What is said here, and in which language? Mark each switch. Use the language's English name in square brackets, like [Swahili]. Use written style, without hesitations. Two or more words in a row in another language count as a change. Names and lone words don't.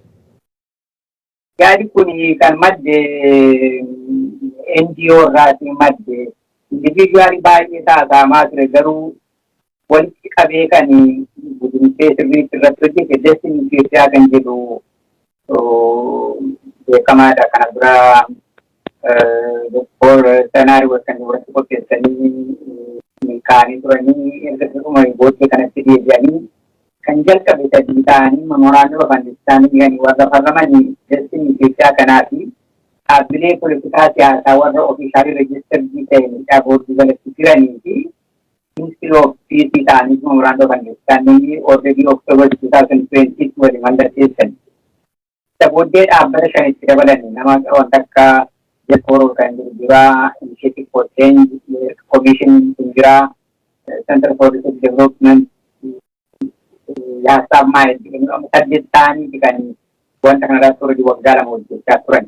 [Oromo] Yaadi kun kan madde NGO irraatii madde individuaalii baay'ee taasifamaa ture garuu walitti qabee kan gudunfee sirriitti irratti hojjete Destiny Itoophiyaa kan jedhu beekamaadha. Kana bira senaariyoo kan irratti qopheessanii kaanii turanii erga dhuma booddee kanatti deebi'anii kan jalqabe sadii ta'anii [English] memorandum of understanding [Oromo] warra farramanii Destiny Itoophiyaa kanaa fi dhaabbilee poolitikaa siyaasaa warra ofiishaalii reejistarii ta'anii boordii jalatti jiranii fi Ministry of Peace ta'anii [English] memorandum of understanding [Oromo] already October 2020 waliin mallatteessan. Isa booddee dhaabbata shanitti dabalanii nama wanta akka Jekoroo kan jiraa, Initiative for Change, Commission kan jiraa, Center for Research Development, yaasaaf maal saddeet ta'anii kan wanta kanarratti hojii waggaa lama hojjechaa turan.